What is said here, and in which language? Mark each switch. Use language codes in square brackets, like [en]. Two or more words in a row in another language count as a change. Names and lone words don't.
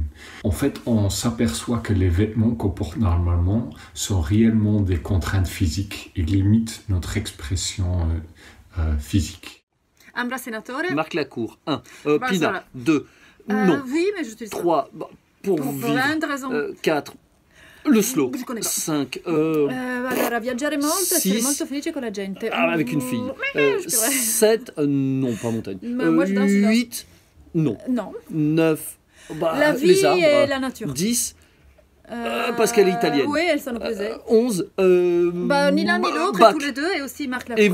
[fr] En fait, on s'aperçoit que les vêtements qu'on porte normalement sont réellement des contraintes physiques et limitent notre expression physique. Ambra Senatore. Marc Lacour, 1. Pina, Barcelona. 2. Non. Oui, mais je te dis 3. Pour vivre. 4. Le slow. 5. [it] Allora, viaggiare molto e essere 6. molto felice con la gente. [fr] Avec une fille. 7. Non, pas montagne. Moi, je danse, 8. Non. Non. 9. La vie les arbres. et la nature. 10. Parce qu'elle est italienne. Oui, elles sont opposées. 11. Ni l'un ni l'autre, et tous les deux, et aussi Marc Lacour.